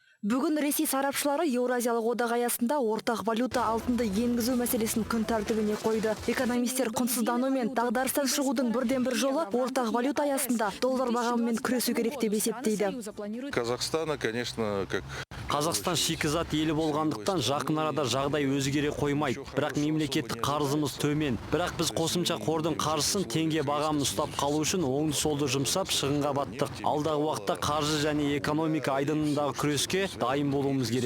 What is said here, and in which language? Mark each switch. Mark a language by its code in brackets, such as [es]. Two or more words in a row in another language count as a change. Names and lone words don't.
[kk] Бүгін Ресей сарапшылары Еуразиялық одақ аясында ортақ валюта алтынды енгізу мәселесін күн тәртібіне қойды. Экономистер құнсыздану мен дағдарыстан шығудың бірден бір жолы ортақ валюта аясында доллар бағамымен күресу керек деп есептейді. [ru] Казахстана, конечно, как [kk] Қазақстан шикізат елі болғандықтан жақын арада жағдай өзгере қоймайды. Бірақ мемлекеттік қарызымыз төмен. Бірақ біз қосымша қордың қаржысын теңге бағамын ұстап қалу үшін оңды солды жұмсап шығынға баттық. Алдағы уақытта қаржы және экономика айдынындағы күреске дайын болуымыз керек.